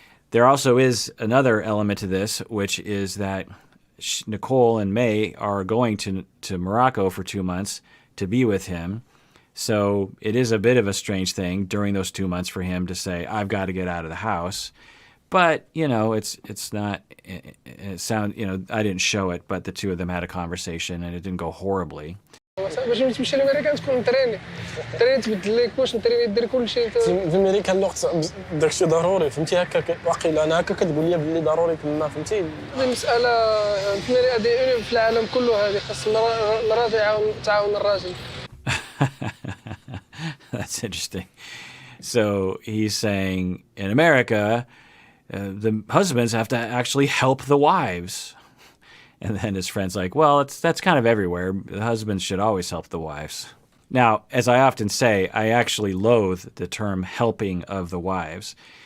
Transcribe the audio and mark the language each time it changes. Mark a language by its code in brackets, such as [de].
[en] There also is another element to this, which is that Nicole and May are going to Morocco for 2 months to be with him. So it is a bit of a strange thing during those 2 months for him to say, I've got to get out of the house. But, it's not, I didn't show it, but the two of them had a conversation and it didn't go horribly. [ar] باش تمشي لامريكا تكون تريني تبدل لي كوش نتريني دير كل شيء في امريكا الوقت داكشي ضروري فهمتي هكا واقيلا انا هكا كتقول لي بلي ضروري تما فهمتي هذه المساله هذه في العالم كله هذه خاص المراه تعاون الراجل. [en] That's interesting. So he's saying in America the husbands have to actually help the wives. And then his friend's like, well, that's kind of everywhere. The husbands should always help the wives. Now, as I often say, I actually loathe the term helping of the wives.